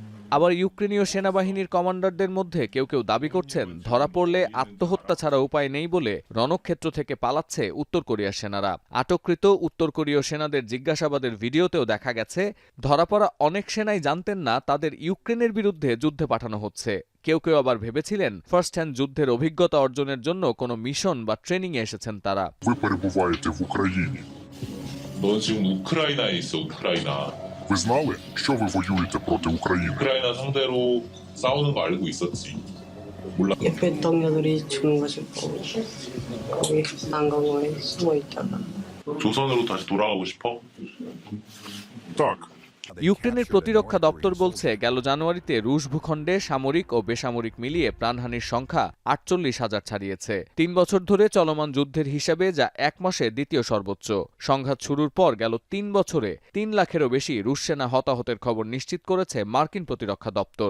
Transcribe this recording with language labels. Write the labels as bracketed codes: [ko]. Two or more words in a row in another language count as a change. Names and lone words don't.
[bn] আবার ইউক্রেনীয় সেনাবাহিনীর কমান্ডারদের মধ্যে কেউ কেউ দাবি করছেন ধরা পড়লে আত্মহত্যা ছাড়া উপায় নেই বলে রণক্ষেত্র থেকে পালাচ্ছে উত্তর কোরিয়ার সেনারা। আটককৃত উত্তর কোরীয় সেনাদের জিজ্ঞাসাবাদের ভিডিওতেও দেখা গেছে ধরা পড়া অনেক সেনাই জানতেন না তাদের ইউক্রেনের বিরুদ্ধে যুদ্ধে পাঠানো হচ্ছে। কেউ কেউ আবার ভেবেছিলেন [en] first hand [bn] যুদ্ধের অভিজ্ঞতা অর্জনের জন্য কোনো মিশন বা ট্রেনিংয়ে এসেছেন তারা। [uk] Ви знали, що ви воюєте проти України? [ko] 우크라이나 상대로 싸우는 거 알고 있었지. 옆에 동료들이 죽는 것을 보고 거기 난강원에 숨어 있다가 조선으로 다시 돌아가고 싶어? [uk] Так. [bn] ইউক্রেনের প্রতিরক্ষা দপ্তর বলছে গেল জানুয়ারিতে রুশ ভূখণ্ডে সামরিক ও বেসামরিক মিলিয়ে প্রাণহানির সংখ্যা 48,000 ছাড়িয়েছে। 3 বছর ধরে চলমান যুদ্ধের হিসাবে যা এক মাসে দ্বিতীয় সর্বোচ্চ। সংঘাত শুরুর পর গেল 3 বছরে 3 লাখেরও বেশি রুশ সেনা হতাহতের খবর নিশ্চিত করেছে মার্কিন প্রতিরক্ষা দপ্তর।